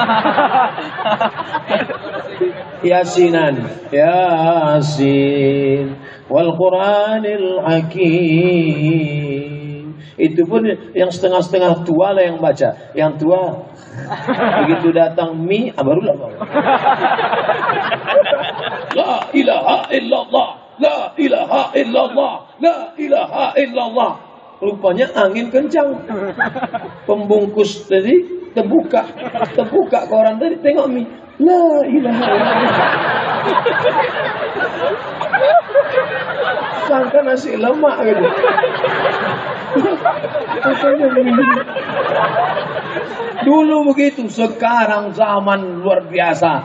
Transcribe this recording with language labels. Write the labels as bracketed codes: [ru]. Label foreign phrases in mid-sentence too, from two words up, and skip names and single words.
[ar] Yasinan, يس والقرآن الحكيم. [ms] Itu pun yang setengah-setengah tua lah yang baca. Yang tua begitu datang barulah bawa. [ar] لا إله إلا الله، لا إله إلا الله، لا إله إلا الله. [ms] Rupanya angin kencang. Pembungkus tadi terbuka koran tadi, tengok mie. [ar] لا إله إلا الله. [ms] Sangka nasi lemak gitu. Dulu begitu, sekarang zaman luar biasa.